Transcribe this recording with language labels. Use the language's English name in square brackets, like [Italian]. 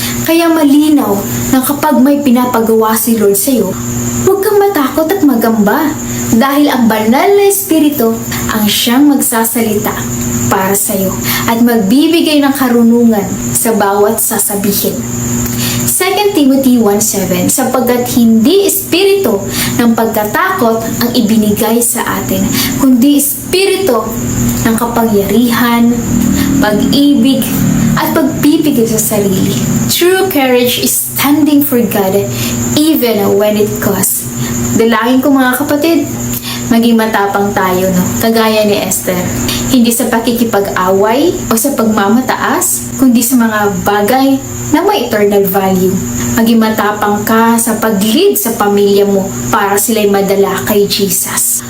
[Filipino] Kaya malinaw na kapag may pinapagawa si Lord sa iyo, huwag kang matakot at magamba, dahil ang banal na Espiritu ang siyang magsasalita para sa iyo at magbibigay ng karunungan sa bawat sasabihin. 2 Timothy 1:7, sapagkat hindi espiritu ng pagkatakot ang ibinigay sa atin, kundi espiritu ng kapangyarihan, pag-ibig, at pagpipigil sa sarili. [English] True courage is standing for God even when it costs. [Filipino] Dalangin ko, mga kapatid, maging matapang tayo, no? Kagaya ni Esther. Hindi sa pakikipag-away o sa pagmamataas, kundi sa mga bagay na may eternal value. Maging matapang ka sa pag-lead sa pamilya mo para sila'y madala kay Jesus.